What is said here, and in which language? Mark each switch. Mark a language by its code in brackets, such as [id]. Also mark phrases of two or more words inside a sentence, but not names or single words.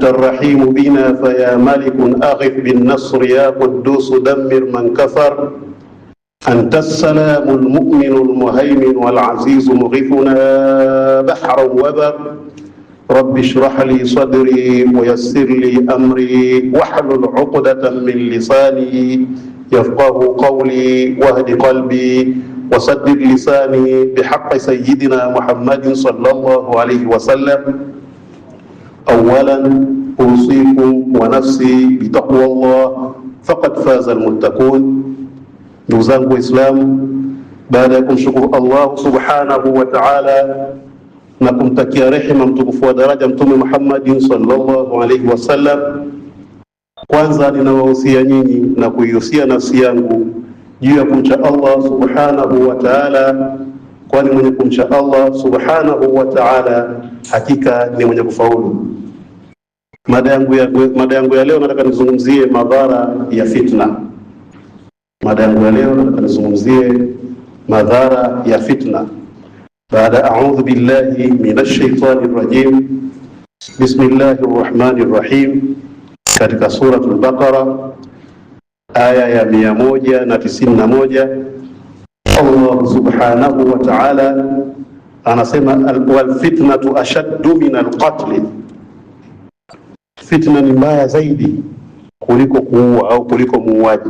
[ar] الرحيم بنا فيا ملك أغث بالنصر يا قدوس دمر من كفر أنت السلام المؤمن المهيمن والعزيز مغيثنا بحرا وبر رب اشرح لي صدري ويسر لي أمري واحلل عقدة من لساني يفقه قولي واهد قلبي وسدد لساني بحق سيدنا محمد صلى الله عليه وسلم. أولا أوصيكم ونفسي بتقوى الله فقد فاز المتقون. [sw] Ndugu zangu Waislamu, baada ya kumshukuru [ar] الله سبحانه وتعالى [sw] na kumtakia rehema mtukufu wa daraja Mtume Muhammad [ar] صلى الله عليه وسلم, [sw] kwanza ninawahusia nyinyi na kuihusia nafsi yangu juu ya kumcha [ar] الله سبحانه وتعالى, [sw] kwani mwenye kumcha [ar] الله سبحانه وتعالى [sw] hakika ni mwenye kufaulu. Mada yangu ya leo nataka nizungumzie madhara ya fitna. Mada yangu ya leo nataka nizungumzie madhara ya fitna. [ar] Baada أعوذ بالله من الشيطان الرجيم بسم الله الرحمن الرحيم, [sw] katika suratul Baqara aya ya 191 [ar] الله سبحانه وتعالى [sw] anasema [ar] والفتنة أشد من القتل, [sw] fitna ni mbaya zaidi kuliko kuua au kuliko muuaji.